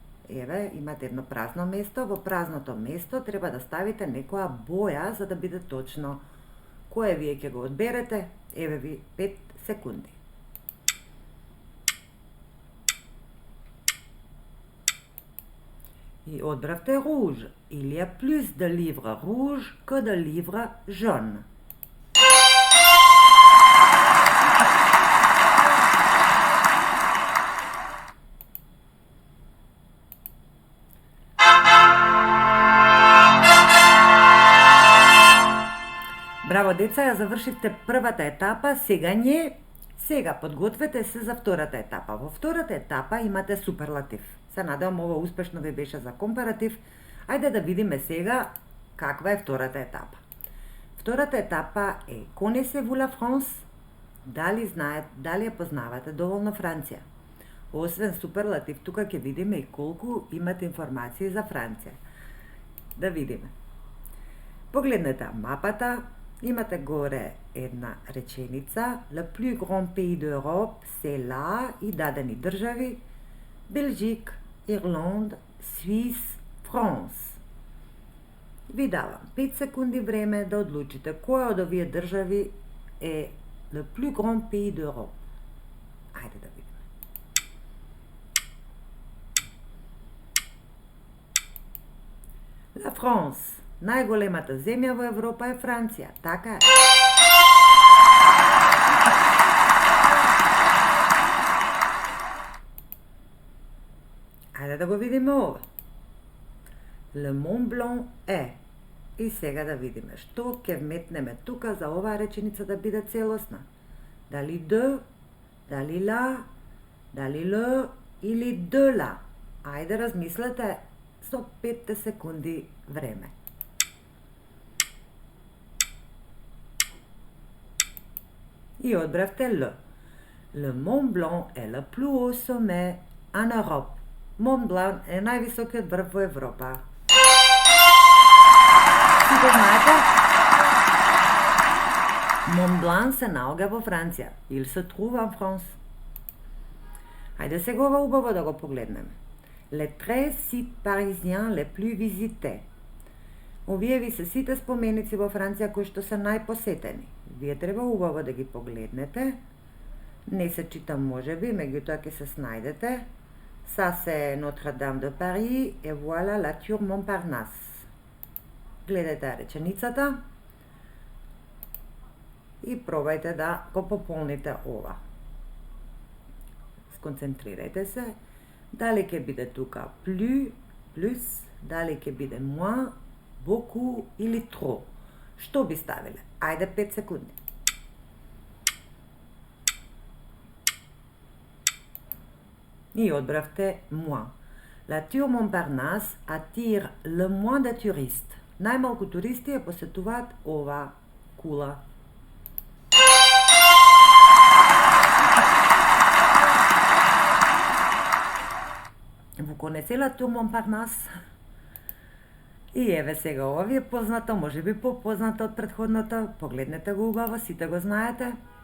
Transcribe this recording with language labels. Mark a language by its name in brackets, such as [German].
[Macedonian] Еве, имате едно празно место. Во празното место треба да ставите некоја боја за да биде точно. Кое вие ќе го одберете? Еве ви 5 секунди. И одбравте rouge. [French] Il y a plus de livres rouges que de livres jaunes. [Macedonian] Браво, деца, ја завршивте првата етапа, сега подгответе се за втората етапа. Во втората етапа имате суперлатив. Се надевам ова успешно ви беше за компаратив. Ајде да видиме сега каква е втората етапа. Втората етапа е [French] Connaissez-vous la France? [Macedonian] Дали ја познавате доволно Франција? Освен суперлатив, тука ќе видиме и колку имате информации за Франција. Да видиме. Погледнете мапата. Имате горе една реченица. [French] Le plus grand pays d'Europe, c'est là [Macedonian] и дадени држави. Белжик, Ирланд, Свис, Франс. Ви давам 5 секунди време да одлучите која од овие држави е [French] le plus grand pays d'Europe. [Macedonian] Ајде да видиме. [French] La France. [Macedonian] Најголемата земја во Европа е Франција, така е. Ајде да го видиме ова. Le Mont Blanc е. И сега да видиме што ќе вметнеме тука за оваа реченица да биде целосна. Дали de, дали la, дали le или de la. Ајде размислете со 5 секунди време. И одбравте L. [French] Le Mont Blanc est le plus haut sommet en Europe. [Macedonian] Mont Blanc е највисокиот врв во Европа. Си го знаете? Mont Blanc се наоѓа во Франција. [French] Il se trouve en France. [Macedonian] Хајде сега ова убаво да го погледнеме. [French] Les 13 sites parisiens les plus visités. [Macedonian] Овие ви се сите споменици во Франција кои што се најпосетени. Вие треба убаво да ги погледнете. Не се читам можеби, меѓутоа ќе се снајдете. [French] Ça c'est Notre-Dame de Paris et voilà la Tour Montparnasse. [Macedonian] Гледате реченицата и пробајте да го пополните ова. Сконцентрирајте се. Дали ќе биде тука plus, дали ќе биде moins, beaucoup или trop. Што би ставиле? Ајде 5 секунди. И одбравте moins. [French] La Tour Montparnasse attire le moins de touristes. [Macedonian] Најмалку туристи ја посетуваат ова кула. [French] Vous connaissez la Tour Montparnasse? [Macedonian] И еве сега ова ви е познато, може би попознато од претходното. Погледнете го убаво, сите го знаете.